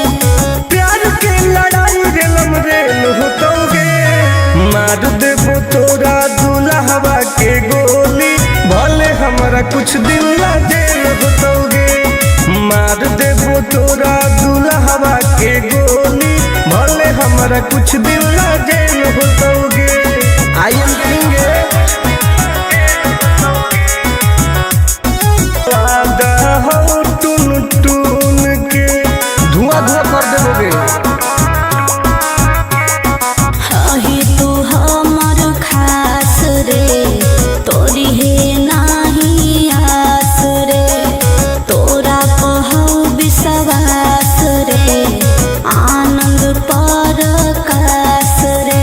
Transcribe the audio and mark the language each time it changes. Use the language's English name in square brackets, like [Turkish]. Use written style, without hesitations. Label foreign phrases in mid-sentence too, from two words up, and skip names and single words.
[Magahi] प्यार के लड़ाई रेलम रेल होतोगे मार देबो तोरा दुल्हवा के गोली भले हमारा कुछ दिन ला जेल होतोगे मार देबो तोरा दुल्हवा के गोली भले हमारा कुछ दिन ला जेल होतोगे [English] I am King [Magahi] वादा हो टुन टुन के धुआं धुआं कर देबोगे ही तू हमर खास रे तोरी है नाही आस रे तोरा कहू विश्वास रे आनंद परकाश रे